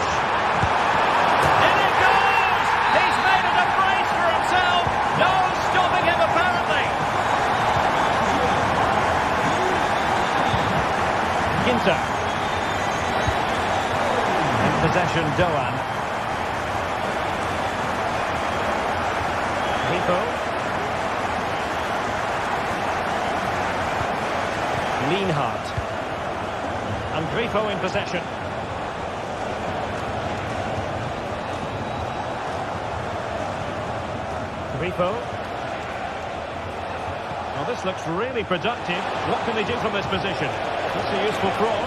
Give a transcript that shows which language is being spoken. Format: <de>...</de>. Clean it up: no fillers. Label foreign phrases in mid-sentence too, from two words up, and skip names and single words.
<en>In it goes! He's made it a brace for himself. No stopping him apparently. Ginter. In possession, Doan. Grifo. Lienhardt. And Grifo in possession. Grifo. Well, this looks really productive. What can they do from this position? That's a useful cross.</en>